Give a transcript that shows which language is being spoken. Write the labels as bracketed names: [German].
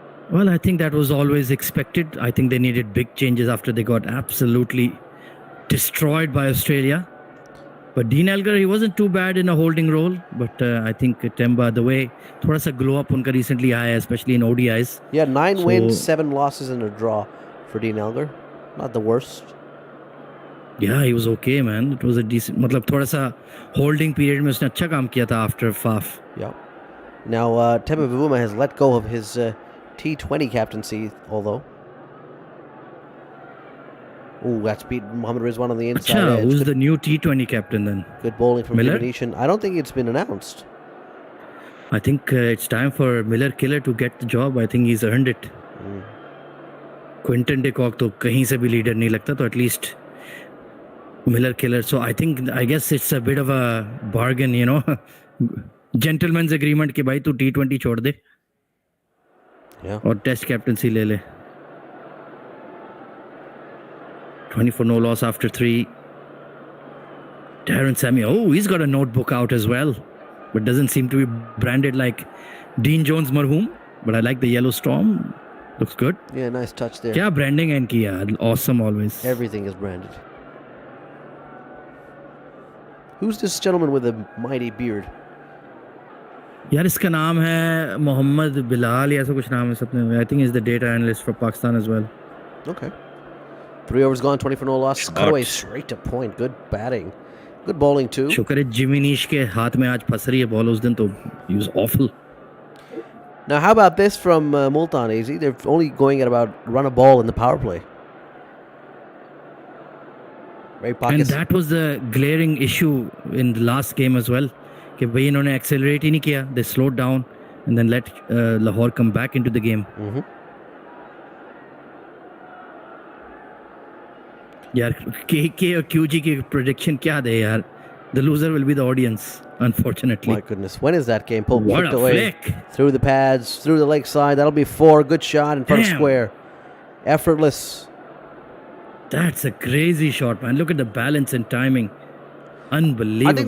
[English] Well, I think that was always expected. I think they needed big changes after they got absolutely destroyed by Australia. But Dean Elgar, he wasn't too bad in a holding role. But I think Temba, the way [Hindi] thoda sa [English] glow up [Hindi] unka [English] recently [Hindi] aaya, [English] especially in ODIs. Yeah, 9 wins, 7 losses, and a draw for Dean Elgar. Not the worst. Yeah, he was okay, man. It was a decent. [Hindi] मतलब थोड़ा सा holding period में उसने अच्छा काम किया था [English] after Faf. Yeah. Now, Temba Bavuma has let go of his T20 captaincy, although. Oh, that's beat Mohammad Rizwan on the inside [Hindi] Achha, [English] edge. who's the new T20 captain then? Good bowling from Miller? Venetian. I don't think it's been announced. I think it's time for Miller Killer to get the job. I think he's earned it. [Hindi] Quinton de Kock तो कहीं से भी leader नहीं लगता, तो [English] at least Miller Killer. So I guess it's a bit of a bargain, you know. Gentleman's agreement [Hindi] कि भाई तू T20 छोड़ दे. [English] Yeah. [Hindi] और टेस्ट कैप्टनसी ले ले. [English] 24 no loss after 3. Darren Sammy, he's got a notebook out as well, but doesn't seem to be branded like Dean Jones Marhoom. But I like the yellow storm. Looks good. Yeah, nice touch there. [Hindi] क्या branding है इनकी यार, [English] awesome always. Everything is branded. Who's this gentleman with a mighty beard? [Hindi] यार इसका नाम है मोहम्मद बिलाल या ऐसा कुछ नाम है सपने में. [English] I think he's the data analyst for Pakistan as well. Okay. 3 overs gone, 24-0 loss. Cut away straight to point. Good batting. Good bowling too. [Hindi] शुक्र है जिमी नीश के हाथ में आज फंस रही है बॉल. उस दिन तो [English] he was awful. Now, how about this from Multan, AZ? They're only going at about run a ball in the power play. Very And that was the glaring issue in the last game as well. [Hindi] कि भाई इन्होंने accelerate ही नहीं किया. [English] They slowed down and then let Lahore come back into the game. [Hindi] यार KK और QG की prediction क्या दे यार? [English] The loser will be the audience, unfortunately. My goodness. When is that game? Pulled What a away flick. through the pads, through the leg side. That'll be 4. Good shot in front of Damn. square. Effortless. That's a crazy shot, man. Look at the balance and timing. I Unbelievable.